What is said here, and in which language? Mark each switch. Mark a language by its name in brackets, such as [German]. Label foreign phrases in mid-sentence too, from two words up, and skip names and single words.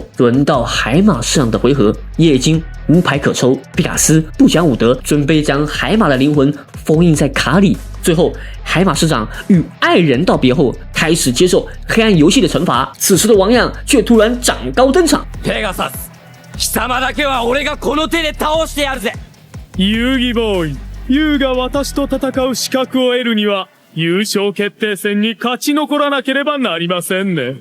[Chinese] 轮到海马市长的回合，也已经无牌可抽。贝卡斯不讲武德，准备将海马的灵魂封印在卡里。最后，海马市长与爱人道别后，开始接受黑暗游戏的惩罚。此时的王样却突然长高登场。 [Japanese] ペガサス、貴様だけは俺がこの手で倒してやるぜ。遊戯ボーイ、YOU が私と戦う資格を得るには優勝決定戦に勝ち残らなければなりませんね。